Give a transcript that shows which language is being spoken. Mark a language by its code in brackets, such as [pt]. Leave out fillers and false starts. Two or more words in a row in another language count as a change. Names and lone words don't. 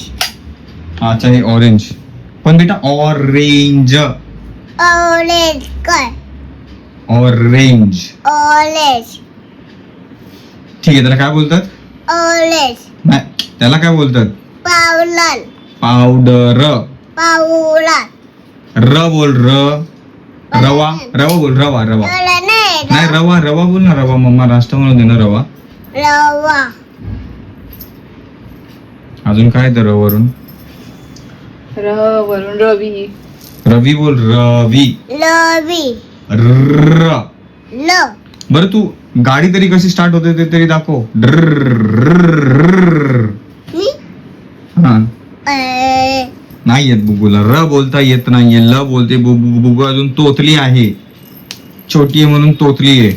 [mr] अच्छा हे ऑरेंज पण बेटा ऑरेंज काय ऑरेंज ऑरेंज ठीक आहे. त्याला काय बोलतात? ऑरेंज नाही त्याला काय बोलतात? पावलाल पावडर. र बोल रवा बोल रवा नाही रवा बोल ना. रवा मम्मा नाश्ता म्हणून दे ना रवा. रवा अजून काय तर वरून वरून रवी बोल रवी लवी र. ल बरं तू गाडी तरी कशी स्टार्ट होते ते तरी दाखव. मी हा नाही येत बुगूला. र बोलता येत नाहीये. ल बोलते बुगू अजून तोतली आहे. छोटी आहे म्हणून तोतली आहे.